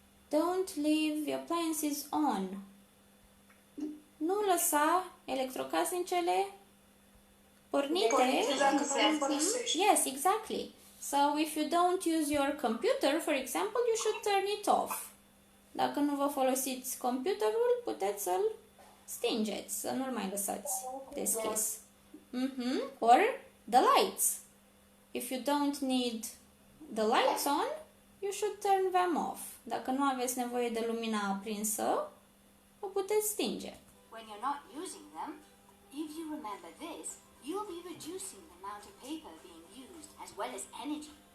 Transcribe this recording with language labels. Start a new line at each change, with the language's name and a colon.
English: Don't leave your appliances on.
Romanian: Nu lăsa electrocasnicele pornite. Dacă vrem folosești.
English: Yes, exactly. So if you don't use your computer, for example, you should turn it off.
Romanian: Dacă nu vă folosiți computerul, puteți să-l stingeți, să nu-l mai lăsați deschis.
English: Or the lights. If you don't need the lights on, you should turn them off.
Romanian: Dacă nu aveți nevoie de lumina aprinsă, o puteți stinge.
English: When you're not using them, if you remember this, you'll be reducing the amount of paper being used as well as energy.